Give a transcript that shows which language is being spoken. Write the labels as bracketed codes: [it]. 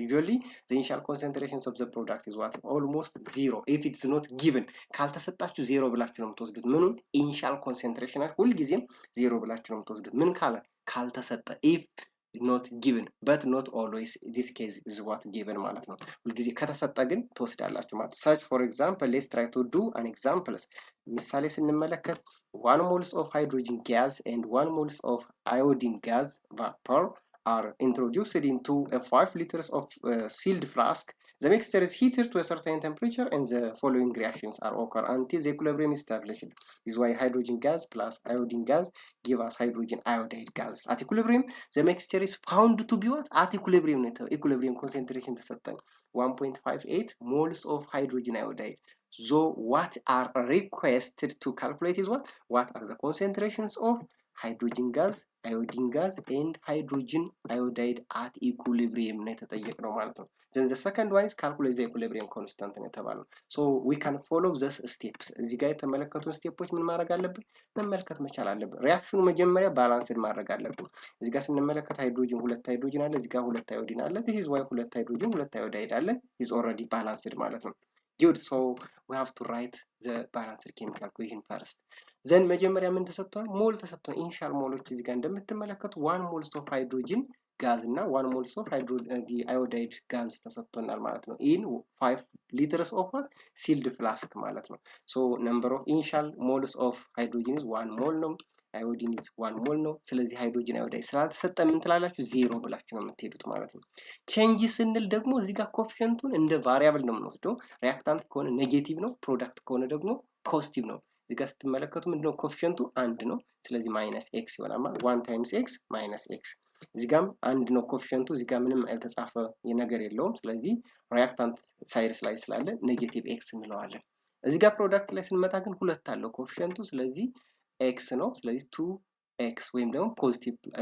[en] Usually the initial concentrations of the product is what? Almost zero if it is not given. [am] ካልተሰጣችሁ ዜሮ ብላችሁ ነው የምትወስዱት። ምኑን? ኢኒሻል ኮንሰንትሬሽን ሁልጊዜም ዜሮ ብላችሁ ነው የምትወስዱት። ምን ካልተሰጠ [en] if not given but not always this case is what given [am] ማለት ነው። ሁልጊዜ ከተሰጠ ግን ትወስዳላችሁ ማለት ነው። [en] such for example let's try to do an examples. [am] ምሳሌ ስንመለከት [en] 1 moles of hydrogen gas and 1 moles of iodine gas vapor are introduced into a 5 liters of sealed flask. The mixture is heated to a certain temperature and the following reactions are occur until the equilibrium is established. This is why hydrogen gas plus iodine gas give us hydrogen iodide gas. At equilibrium, the mixture is found to be what? At equilibrium, equilibrium concentration [am] ተሰጠን [en] 1.58 moles of hydrogen iodide. So what are requested to calculate is what are the concentrations of hydrogen gas, iodine gas, and hydrogen iodide at equilibrium [am] ነው የተጠየቅነው ማለት ነው። [en] Then the second one is calculate the equilibrium constant [am] ነው የተባለው። [en] So we can follow these steps. [am] እዚህ ጋር የተመለከቱን ስቴፖች ምን ማድረግ አለብን? መመልከት መቻል አለብን። ሪአክሽኑ መጀመሪያ ባላንስድ ማድረግ አለብን። እዚህ ጋር ስንመለከት ሃይድሮጅን ሁለት ሃይድሮጅን አለ፣ እዚህ ጋር ሁለት አዮዲን አለ። [en] this is why [am] ሁለት ሃይድሮጅን ሁለት አዮዳይድ አለ [en] is already balanced [am] ማለት ነው። Good. [en] So we have to write the balanced chemical equation first. [am] Then መጀመሪያ ምን ተሰጥቷል? ሞል ተሰጥቷል። ኢኒሻል ሞሎች እዚህ ጋር እንደምትመለከቱ [en] 1 moles of hydrogen gas [am] እና [en] 1 moles of iodide gas [am] ተሰጥቶናል ማለት ነው። [en] in 5 liters of sealed flask [am] ማለት ነው። [en] So number of initial moles of hydrogen is 1 mole [am] ነው። [en] iodine is 1 mole [am] ነው። ስለዚህ ሃይድሮጅን አዮዳይድ ስላልተሰጠ ምን ትላላችሁ? 0 ብላችሁ ነው የምትሄዱት ማለት ነው። ቼንጅ ስንል ደግሞ እዚህ ጋር ኮኤፊሽንቱን እንደ ቫሪያብል ነው የምንወስደው። ሪአክታንት ከሆነ ኔጌቲቭ ነው፣ ፕሮዳክት ከሆነ ደግሞ ፖዚቲቭ ነው። እዚህ ጋር ስትመለከቱ ምንድነው ኮኤፊሽንቱ አንድ ነው። ስለዚህ ማይነስ ኤክስ ይሆናል ማለት 1 ታይምስ ኤክስ ማይነስ ኤክስ። እዚህ ጋርም አንድ ነው ኮኤፊሽንቱ፣ እዚህ ጋር ምንም ያልተጻፈ ነገር የለውም። ስለዚህ ሪአክታንት ሳይድስ ላይ ስላለ ኔጌቲቭ ኤክስ እንለዋለን። እዚህ ጋር ፕሮዳክት ላይ ስንመጣ ግን ሁለት አለው ኮኤፊሽንቱ፣ ስለዚህ ኤክስ ነው። ስለዚህ 2 ኤክስ ወይም ደግሞ ፖዚቲቭ